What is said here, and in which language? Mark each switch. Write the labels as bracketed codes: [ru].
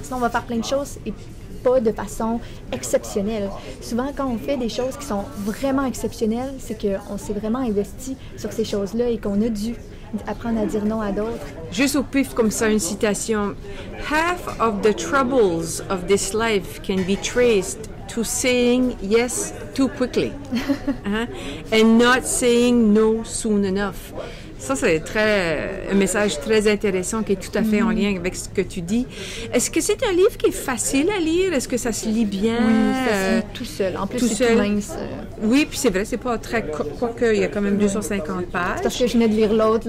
[fr] Sinon, on va faire plein de choses et pas de façon exceptionnelle. Souvent, quand on fait des choses qui sont vraiment exceptionnelles, c'est qu'on s'est vraiment investi sur ces choses-là et qu'on a dû apprendre à dire non à d'autres. Juste au pif comme ça, une citation. [en] « Half of the troubles of this life can be traced to saying yes too quickly. And not saying no soon enough. [fr] Ça, c'est un message très intéressant qui est tout à fait en lien avec ce que tu dis. Est-ce que c'est un livre qui est facile à lire? Est-ce que ça se lit bien? Oui, ça se lit tout seul. En plus, c'est tout mince. Oui, puis c'est vrai, c'est pas très... Quoique, il y a quand même 250 pages. Parce que je venais de lire l'autre.